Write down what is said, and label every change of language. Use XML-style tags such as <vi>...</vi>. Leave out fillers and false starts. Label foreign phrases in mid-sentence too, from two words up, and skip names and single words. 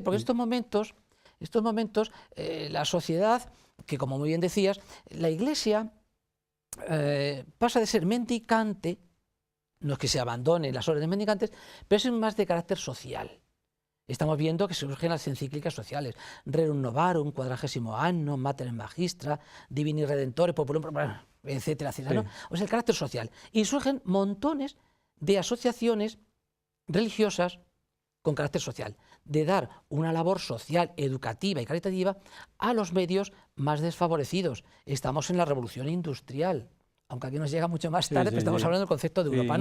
<es>Porque en estos momentos la sociedad, que como muy bien decías, la Iglesia pasa de ser mendicante, no es que se abandonen las órdenes mendicantes, pero es más de carácter social. Estamos viendo que surgen las encíclicas sociales, Rerum Novarum, 40º Anno, Mater Magistra, Divini Redentore, Populum, etcétera, etcétera, ¿no? O sea, el carácter social. Y surgen montones de asociaciones religiosas con carácter social, de dar una labor social, educativa y caritativa a los medios más desfavorecidos. Estamos en la revolución industrial, aunque aquí nos llega mucho más tarde, pero estamos hablando del concepto de Europa, ¿no?</es>